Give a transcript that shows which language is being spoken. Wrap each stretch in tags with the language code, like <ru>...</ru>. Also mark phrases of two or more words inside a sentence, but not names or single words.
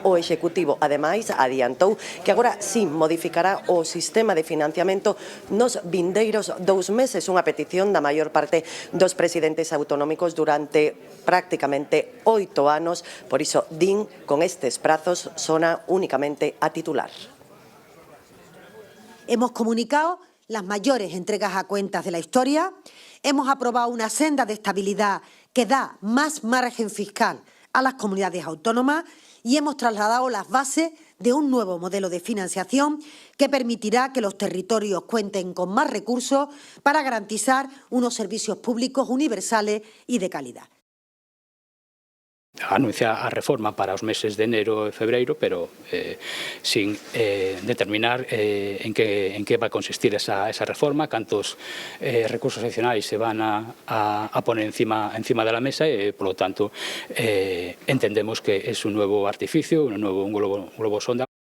<gl>O Executivo, ademais, adiantou que agora sí modificará o sistema de financiamento nos vindeiros 2 meses, unha petición da maior parte dos presidentes autonómicos durante prácticamente 8 anos. Por iso, din, con estes prazos sona únicamente a titular.</gl> <es>Hemos comunicado las mayores entregas a cuentas de la historia, hemos aprobado una senda de estabilidad que da más margen fiscal a las comunidades autónomas y hemos trasladado las bases de un nuevo modelo de financiación que permitirá que los territorios cuenten con más recursos para garantizar unos servicios públicos universales y de calidad.</es> <gl>Anuncia a reforma para os meses de enero e febreiro, pero</gl> <es>sin determinar</es> <gl>en que vai consistir esa reforma, cantos recursos adicionais</gl> <es>se van a poner encima de la mesa</es> <gl>e, polo tanto, entendemos que é un</gl> <es>nuevo artificio,</es> <gl>un globo sonda.</gl>